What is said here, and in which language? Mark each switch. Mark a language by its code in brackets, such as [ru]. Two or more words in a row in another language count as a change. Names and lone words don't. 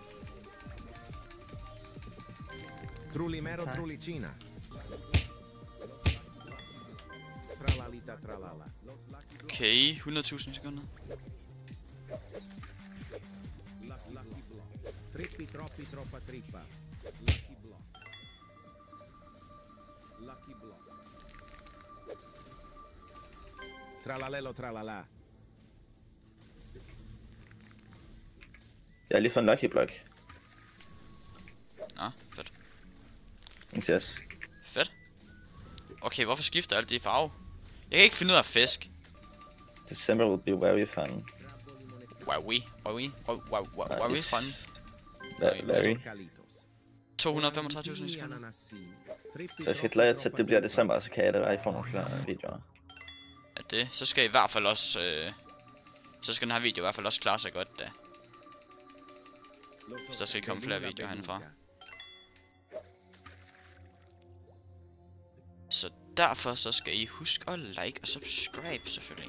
[da] Trullimero trullicina. Tralalita tralala. Okay, 100.000 sekunder. Trippi troppi troppa trippa. Lucky block. Lucky block. Tralalelo tralala. Jeg har lige fået en Lucky Block. Nå, fedt. Yes. Fedt. Okay, hvorfor skifter alt de farve? Jeg kan ikke finde ud af fisk. [en] December will be very fun. Why we fun? Larry. [da] 235.000 sekunder. Så jeg skal glæde til, at det bliver december, så kan jeg da få nogle flere videoer. Ja, det. Så skal I hvert fald også... så skal den her video i hvert fald også klare sig godt, da. Så der skal komme flere videoer herfra. Så derfor så skal I huske at like og subscribe selvfølgelig.